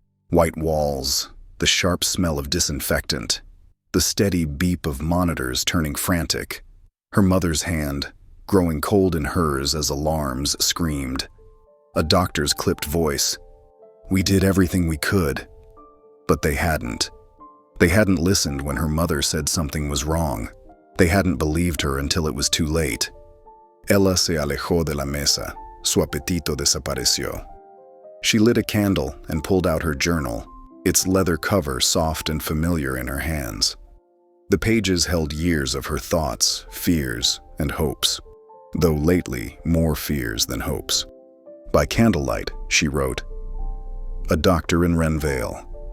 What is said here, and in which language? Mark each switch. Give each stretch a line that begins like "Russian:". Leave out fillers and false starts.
English: White walls, the sharp smell of disinfectant, the steady beep of monitors turning frantic, her mother's hand, growing cold in hers as alarms screamed. A doctor's clipped voice. We did everything we could. But they hadn't. They hadn't listened when her mother said something was wrong. They hadn't believed her until it was too late.
Spanish: Ella se alejó de la mesa. Su apetito desapareció.
English: She lit a candle and pulled out her journal, its leather cover soft and familiar in her hands. The pages held years of her thoughts, fears, and hopes, though lately more fears than hopes. By candlelight, she wrote, "A doctor in Renvale.